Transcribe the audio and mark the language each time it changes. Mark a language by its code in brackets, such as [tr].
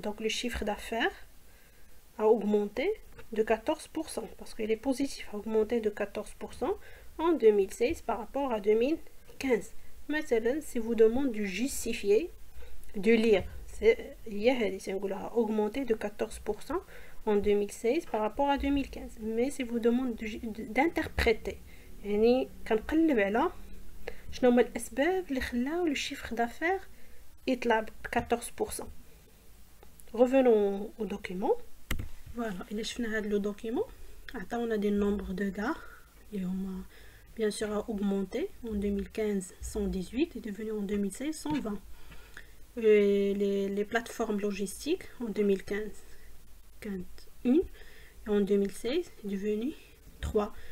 [fr] Donc, le chiffre d'affaires a augmenté de 14% parce qu'il est positif, a augmenté de 14% en 2016 par rapport à 2015. Maintenant, si vous demande de justifier, de lire, c'est augmenté de 14% en 2016 par rapport à 2015. Mais si vous demande d'interpréter, [ar] يعني كنقلب على شنو هما الاسباب اللي خلاو [fr] le chiffre d'affaires [ar] يطلع ب 14%. [fr] Revenons au document. Voilà, il est le document. On a des nombres de gares. Et on a bien sûr augmenté. En 2015, 118 est devenu en 2016 120. Et les plateformes logistiques en 2015, 1 et en 2016 est devenu 3.